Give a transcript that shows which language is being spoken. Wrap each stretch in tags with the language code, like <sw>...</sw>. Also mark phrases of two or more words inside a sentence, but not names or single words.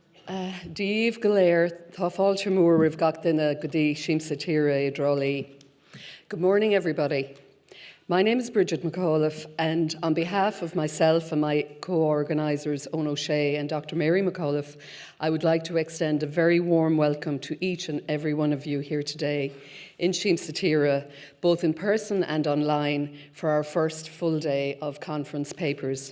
<ga>Díomh go léir, tá fáilte mór ribh gach duine go dtí Siamsa Tíre Tralee.</ga> <en>Good morning, everybody. My name is Bridget McAuliffe, and on behalf of myself and my co-organisers, Owen O'Shea and Dr. Mary McAuliffe, I would like to extend a very warm welcome to each and every one of you here today in Siamsa Tíre, both in person and online, for our first full day of conference papers.</en>